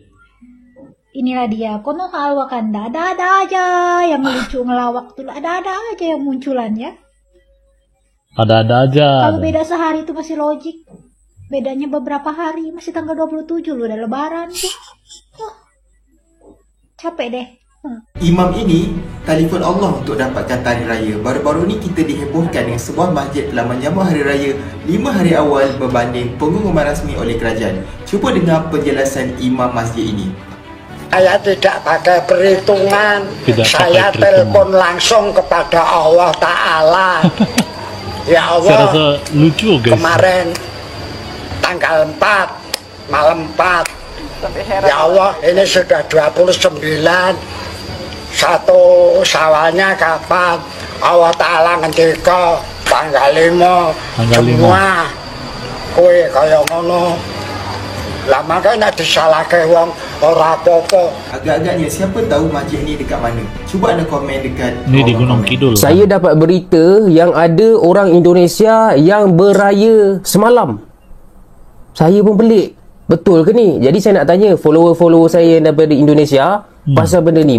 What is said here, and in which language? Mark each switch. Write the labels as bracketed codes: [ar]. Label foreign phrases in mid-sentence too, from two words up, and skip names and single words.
[id] Inilah dia, kono hal Wakanda, ada-ada aja yang lucu ngelawak tuh, ada-ada aja yang munculan ya. Ada-ada aja. Kalau beda sehari itu masih logik. Bedanya beberapa hari, masih tanggal 27 loh, udah lebaran tuh. Capek deh. [ms] Imam ini telefon Allah untuk dapatkan hari raya. Baru-baru ni kita dihebohkan dengan sebuah masjid telah menyambut hari raya 5 hari awal berbanding pengumuman rasmi oleh kerajaan. Cuba dengar penjelasan imam masjid ini. [id] Saya tidak pakai perhitungan, saya telepon langsung kepada Allah Ta'ala. Ya Allah, lucu, guys. Kemarin tanggal 4 malam 4, ya Allah, ini sudah 29. Satu Syawalnya kapan? [jv] Allah Ta'ala ngendika tanggal 5 semua kowe kaya ngono. Lah makanya disalahke wong ora apa-apa. [ms] Agak-agaknya siapa tahu masjid ni dekat mana? Cuba anda komen dekat ni di Gunung Kidul. Saya dapat berita yang ada orang Indonesia yang beraya semalam. Saya pun pelik. Betul ke ni? Jadi saya nak tanya follower-follower saya yang daripada Indonesia pasal benda ni.